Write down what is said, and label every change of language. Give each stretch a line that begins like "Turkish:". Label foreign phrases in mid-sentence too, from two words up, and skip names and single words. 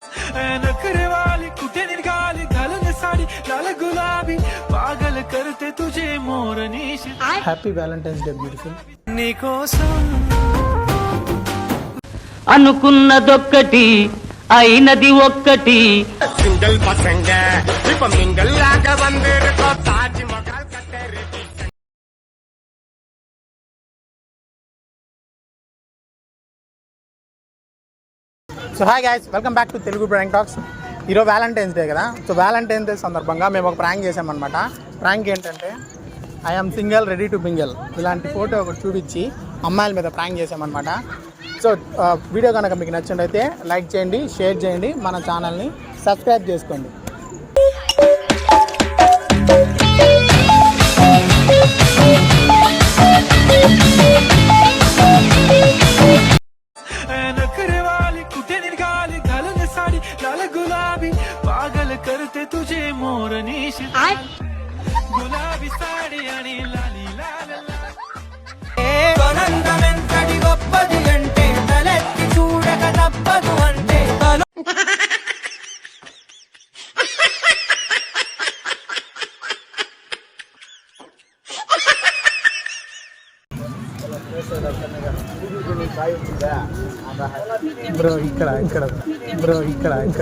Marathi: नखरे वाली कुठे निघाली घालून साडी लाल गुलाबी पागल करते तुझे मोरनीश
English: Happy Valentine's Day beautiful.
Telugu: నీకోసం అనుకున్నదొక్కటి అయినది ఒక్కటి.
Tamil: சிங்கிள் பசங்க இப்ப மிங்கல் ஆக வந்திருக்கோம் தாஜ் மஹால் கட்டறது.
English: So hi guys, welcome back to Telugu Prank Talks.
Telugu: ఈరోజు వ్యాలంటైన్స్ డే కదా. సో వ్యాలంటైన్స్ డే సందర్భంగా మేము ఒక ప్రాంక్ చేసామన్నమాట. ప్రాంక్ ఏంటంటే
English: I'm single ready to mingle
Telugu: ఇలాంటి ఫోటో ఒకటి చూపించి అమ్మాయిల మీద ప్రాంక్ చేసామన్నమాట. సో వీడియో కనుక మీకు నచ్చినట్లయితే లైక్ చేయండి, షేర్ చేయండి, మన ఛానల్ని సబ్స్క్రైబ్ చేసుకోండి.
Marathi: लाल गुलाबी पागल करते तुझे मोरनीश गुलाबी साडी आणि लाली लाल
Telugu: ఆనందమెంతటి గొప్పది అంటే తలెత్తి చూడక తప్పదు అంటే బ్రో ఇక్కడ బ్రో ఇక్కడ